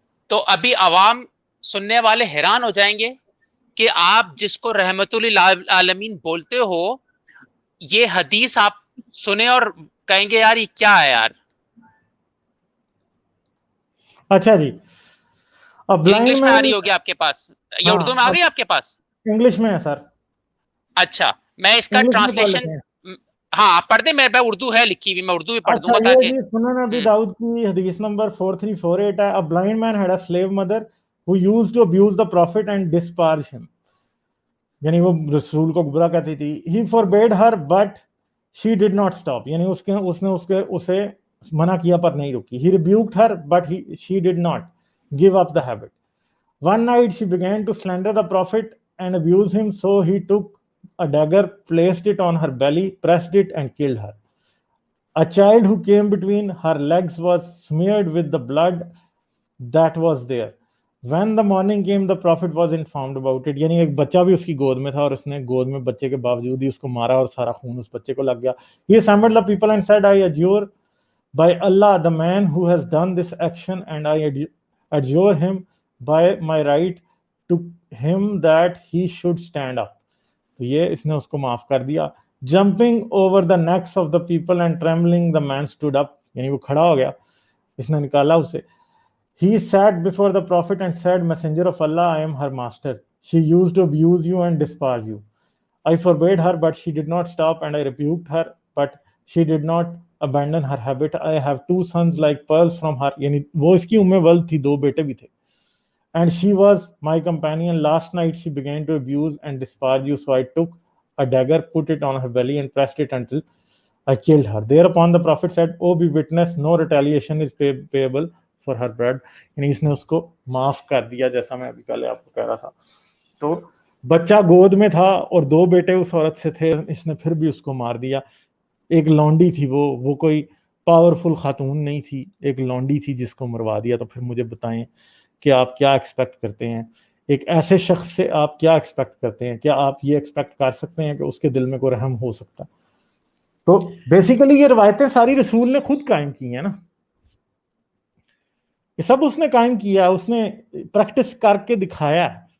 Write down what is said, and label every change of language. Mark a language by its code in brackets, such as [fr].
[ur] تو ابھی عوام سننے والے حیران ہو جائیں گے کہ آپ جس کو رحمت للعالمین بولتے ہو، یہ حدیث آپ سنیں اور کہیں گے یار یہ کیا ہے یار. اچھا جی، اب انگلش میں آ رہی ہوگی آپ کے پاس، یہ اردو میں آ گئی آپ کے پاس؟ انگلش میں ہے سر. اچھا میں اس کا ٹرانسلیشن، ہاں آپ پڑھ دیں، میرے اردو ہے لکھی ہوئی، میں اردو بھی پڑھ دوں گا تاکہ. سنن ابی داؤد کی حدیث نمبر 4348 ہے. [en] A blind man had a slave mother who used to abuse the prophet and disparage him. [ur] یعنی وہ رسول کو گمراہ کہتی تھی. [en] He forbade her but she did not stop. [ur] یعنی اس نے اسے منع کیا پر نہیں رکی. [en] He rebuked her but she did not give up the habit. One night she began to slander the prophet and abuse him, so he took a dagger, placed it on her belly, pressed it and killed her. A child who came between her legs was smeared with the blood that was there. When the morning came, the prophet was informed about it. [ur] یعنی ایک بچہ بھی اس کی گود میں تھا اور اس نے گود میں بچے کے باوجود ہی اس کو مارا اور سارا خون اس بچے کو لگ گیا. [en] He assembled the people and said, I adjure by Allah the man who has done this action, and I adjure him by my right to him that he should stand up. [ur] تو یہ اس نے اس کو معاف کر دیا. [en] Jumping over the necks of the people and trembling, the man stood up. [ur] یعنی وہ کھڑا ہو گیا، اس نے نکالا اسے. [en] He sat before the prophet and said, Messenger of Allah, I am her master. She used to abuse you and disparage you. I forbade her, but she did not stop, and I rebuked her, but she did not abandon her habit. I have 2 sons like pearls from her. [ur] یعنی وہ اس کی ولد تھی، 2 بیٹے بھی تھے. [en] And she was my companion. Last night she began to abuse and disparage you, so I took a dagger, put it on her belly and pressed it until I killed her. Thereupon the Prophet said, "Oh, be witness, no retaliation is payable for her blood." [ur] یعنی اس نے اس کو معاف کر دیا, جیسا میں ابھی پہلے آپ کو کہہ رہا تھا. تو بچہ گود میں تھا اور 2 بیٹے اس عورت سے تھے, اس نے پھر بھی اس کو مار دیا. ایک لونڈی تھی, وہ کوئی پاورفل خاتون نہیں تھی, ایک لونڈی تھی جس کو مروا دیا. تو پھر مجھے بتائیں کہ آپ کیا ایکسپیکٹ کرتے ہیں ایک ایسے شخص سے؟ آپ کیا ایکسپیکٹ کرتے ہیں؟ کیا آپ یہ ایکسپیکٹ کر سکتے ہیں کہ اس کے دل میں کوئی رحم ہو سکتا؟ تو بیسیکلی یہ روایتیں ساری رسول نے خود قائم کی ہیں نا, یہ سب اس نے قائم کیا, اس نے پریکٹس کر کے دکھایا ہے.